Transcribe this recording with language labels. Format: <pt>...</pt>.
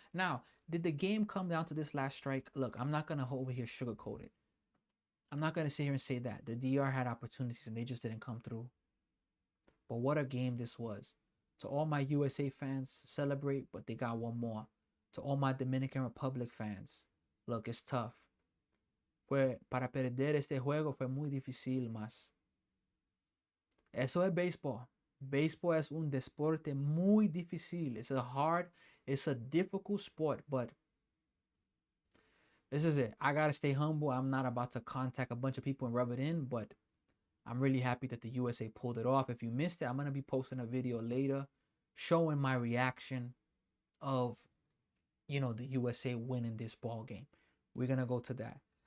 <en>Now, did the game come down to this last strike? Look, I'm not gonna over here sugarcoat it. I'm not gonna sit here and say that the DR had opportunities and they just didn't come through. But what a game this was. To all my USA fans, celebrate, but they got one more. To all my Dominican Republic fans, look, it's tough.</en> <es>Para perder este juego fue muy difícil, más. Eso es baseball. Baseball es un deporte muy difícil.</es> <en>It's a difficult sport, but this is it. I gotta stay humble. I'm not about to contact a bunch of people and rub it in, but I'm really happy that the USA pulled it off. If you missed it, I'm gonna be posting a video later showing my reaction of, you know, the USA winning this ball game. We're gonna go to that.</en>